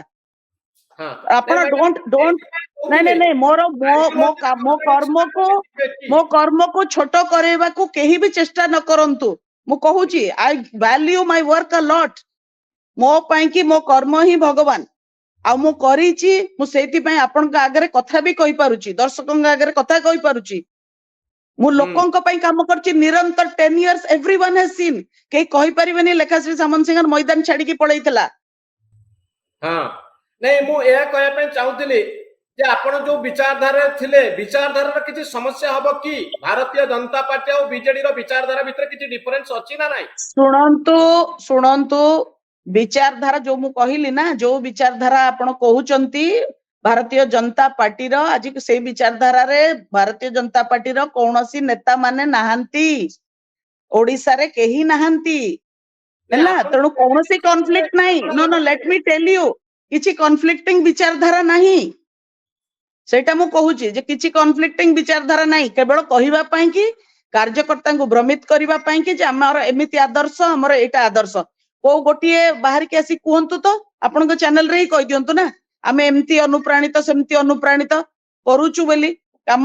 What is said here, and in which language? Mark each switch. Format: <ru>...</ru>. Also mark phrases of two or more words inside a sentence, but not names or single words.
<or>ଆପଣ ନାଇଁ ମୋ କର୍ମକୁ ଛୋଟ କରେଇବାକୁ କେହି ବି ଚେଷ୍ଟା ନ କରନ୍ତୁ। ମୁଁ କହୁଛି</or> <en>I value my work a lot.</en> <or>ମୋ ପାଇଁ କି ମୋ କର୍ମ ହିଁ ଭଗବାନ, ଆଉ ମୁଁ କରିଛି। ମୁଁ ସେଇଥିପାଇଁ ଆପଣଙ୍କ ଆଗରେ କଥା ବି କହିପାରୁଛି, ଦର୍ଶକଙ୍କ ଆଗରେ କଥା କହିପାରୁଛି। ମୁଁ ଲୋକଙ୍କ ପାଇଁ କାମ କରିଛି ନିରନ୍ତର</or> <en>10 years, everyone has seen।</en> <or>କେହି କହିପାରିବେନି ଲେଖାଶ୍ରୀ ସାମନ୍ତସିଂହାର ମଇଦାନ ଛାଡିକି ପଳେଇଥିଲା। ନାଇଁ, ମୁଁ ଏହା କହିବା ପାଇଁ ଚାହୁଁଥିଲି ଯେ ଆପଣ ଯୋଉ ବିଚାରଧାରାରେ ଥିଲେ, ବିଚାରଧାରାର କିଛି ସମସ୍ୟା ହବ କି? ଭାରତୀୟ ଜନତା ପାର୍ଟି ଆଉ ବିଜେଡି ର ବିଚାରଧାରା ଭିତରେ କିଛି ଡିଫରେନ୍ସ ଅଛି ନା ନାହିଁ? ଶୁଣନ୍ତୁ, ବିଚାରଧାରା ଯୋଉ ମୁଁ କହିଲି ନା, ଯୋଉ ବିଚାରଧାରା ଆପଣ କହୁଛନ୍ତି ଭାରତୀୟ ଜନତା ପାର୍ଟିର, ଆଜି ସେଇ ବିଚାରଧାରାରେ ଭାରତୀୟ ଜନତା ପାର୍ଟିର କୌଣସି ନେତା ମାନେ ନାହାନ୍ତି, ଓଡିଶାରେ କେହି ନାହାନ୍ତି ହେଲା। ତେଣୁ କୌଣସି କନଫ୍ଲିକ୍ଟ ନାହିଁ।</or> <en>no let me tell you,</en> <or>କିଛି କନଫ୍ଲିକ୍ଟିଂ ବିଚାରଧାରା ନାହିଁ। ସେଇଟା ମୁଁ କହୁଛି ଯେ କିଛି କନଫ୍ଲିକ୍ଟିଂ ବିଚାରଧାରା ନାହିଁ, କେବଳ କହିବା ପାଇଁ କି, କାର୍ଯ୍ୟକର୍ତ୍ତାଙ୍କୁ ଭ୍ରମିତ କରିବା ପାଇଁ କି ଯେ ଆମର ଏମିତି ଆଦର୍ଶ, ଆମର ଏଇଟା ଆଦର୍ଶ। କୋଉ ଗୋଟିଏ ବାହାରିକି ଆସି କୁହନ୍ତୁ ତ, ଆପଣଙ୍କ ଚ୍ୟାନେଲରେ ହିଁ କହିଦିଅନ୍ତୁ ନା, ଆମେ ଏମିତି ଅନୁପ୍ରାଣିତ ସେମିତି ଅନୁପ୍ରାଣିତ କରୁଛୁ ବୋଲି କାମ।</or>